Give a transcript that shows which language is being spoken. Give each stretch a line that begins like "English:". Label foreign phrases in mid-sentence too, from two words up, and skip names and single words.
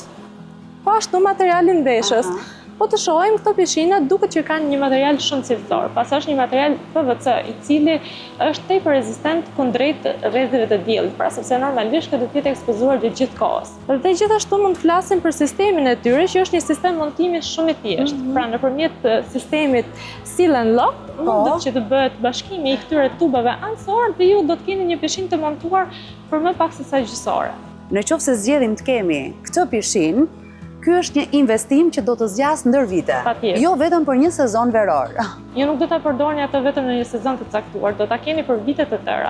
Albanian: Po ashtu materialin veshës. Po të shohim këto pishina duket që kanë një material shumë cilësor, pas është një material PVC i cili është tepër rezistent kundrejt rrezikave të diellit, pra sepse normalisht do të jetë ekspozuar gjithë kohës. Dhe gjithashtu mund të flasim për sistemin e tyre, që është një sistem montimi shumë i thjeshtë. Pra nëpërmjet sistemit
English: seal and lock
Albanian: mundet që të bëhet bashkimi i këtyre tubave anësor dhe ju do të keni një pishinë të montuar për më pak se sa gjysore. Në qoftë se zgjedhim të kemi këtë pishinë, ky është një investim që do të zgjas ndër vite. Jo vetëm për një sezon veror. Jo, nuk do ta përdorni atë vetëm në një sezon të caktuar, do ta keni për vite të tëra.